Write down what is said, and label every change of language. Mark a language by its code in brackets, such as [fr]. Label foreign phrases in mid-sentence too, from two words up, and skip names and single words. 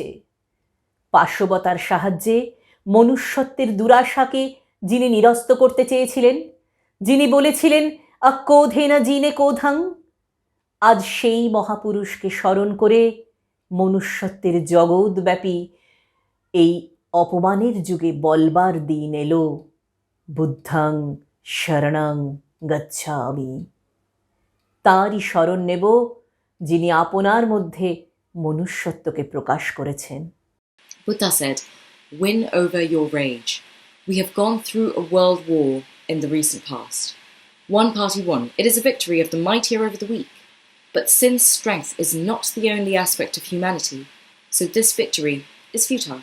[bn] পার্শ্ববতার সাহায্যে মনুষ্যত্বের দুরাশাকে যিনি নিরস্ত করতে চেয়েছিলেন, যিনি বলেছিলেন ক্রোধেনা জিনে ক্রোধাং, আজ সেই মহাপুরুষকে স্মরণ করে মনুষ্যত্বের জগৎব্যাপী এই অপমানের যুগে বলবার দিন এলো, [pi] বুদ্ধং শরণং গচ্ছামি। [bn] তাঁরই শরণ নেব যিনি আপনার মধ্যে মনুষ্যত্বকে প্রকাশ করেছেন। [en] Buddha said, "Win over your rage. We have gone through a world war in the recent past. One party won. It is a victory of the mightier over the weak. But since strength is not the only aspect of humanity, so this victory is futile.